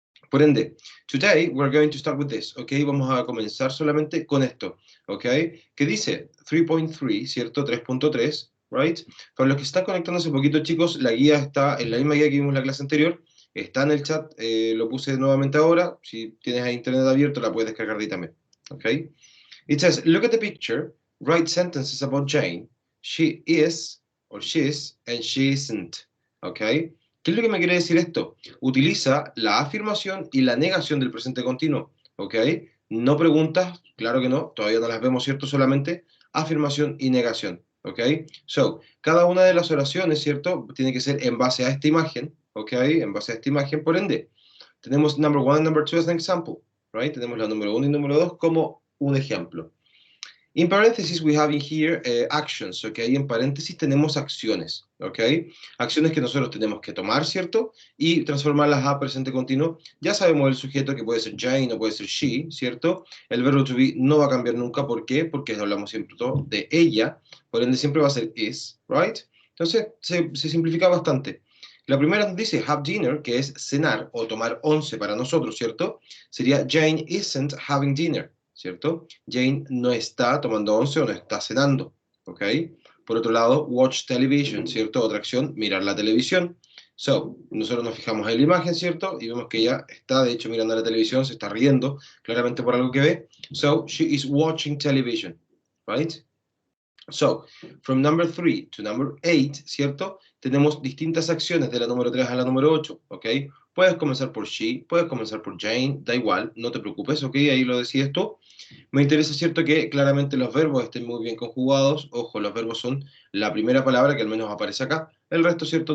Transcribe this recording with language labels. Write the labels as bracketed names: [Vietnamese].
[Spanish] Por ende, [English] today we're going to start with this, [Spanish] ¿ok? Vamos a comenzar solamente con esto, ¿ok? Que dice 3.3, ¿cierto? 3.3, right? Para los que están conectándose un poquito, chicos, la guía está en la misma guía que vimos en la clase anterior, está en el chat, lo puse nuevamente ahora, si tienes internet abierto la puedes descargar de ahí también, ¿ok? [English] It says, look at the picture, write sentences about Jane. She is, or she's, and she isn't. ¿Ok? [Spanish] ¿Qué es lo que me quiere decir esto? Utiliza la afirmación y la negación del presente continuo. ¿Ok? No preguntas, claro que no, todavía no las vemos, ¿cierto? Solamente afirmación y negación. ¿Ok? So, cada una de las oraciones, ¿cierto? Tiene que ser en base a esta imagen. ¿Ok? En base a esta imagen, por ende. Tenemos [English] number one and number two as an example. Right? [Spanish] Tenemos la número uno y número dos como un ejemplo. [English] In parentheses, we have in here actions, [Spanish] ¿ok? En paréntesis tenemos acciones, ¿ok? Acciones que nosotros tenemos que tomar, ¿cierto? Y transformarlas a presente continuo. Ya sabemos el sujeto que puede ser Jane o puede ser she, ¿cierto? El verbo to be no va a cambiar nunca, ¿por qué? Porque hablamos siempre todo de ella, por ende siempre va a ser is, ¿right? Entonces se simplifica bastante. La primera nos dice have dinner, que es cenar o tomar once para nosotros, ¿cierto? [English] Sería Jane isn't having dinner. [Spanish] ¿Cierto? Jane no está tomando once o no está cenando, ¿ok? Por otro lado, watch television, ¿cierto? Otra acción, mirar la televisión. So, nosotros nos fijamos en la imagen, ¿cierto? Y vemos que ella está, de hecho, mirando la televisión, se está riendo, claramente por algo que ve. [English] So, she is watching television, right? So, from number 3 to number 8, ¿cierto? [Spanish] Tenemos distintas acciones de la número 3 a la número 8, ¿ok? Puedes comenzar por she, puedes comenzar por Jane, da igual, no te preocupes, ¿ok? Ahí lo decides tú. Me interesa, ¿cierto? Que claramente los verbos estén muy bien conjugados. Ojo, los verbos son la primera palabra que al menos aparece acá. El resto, ¿cierto?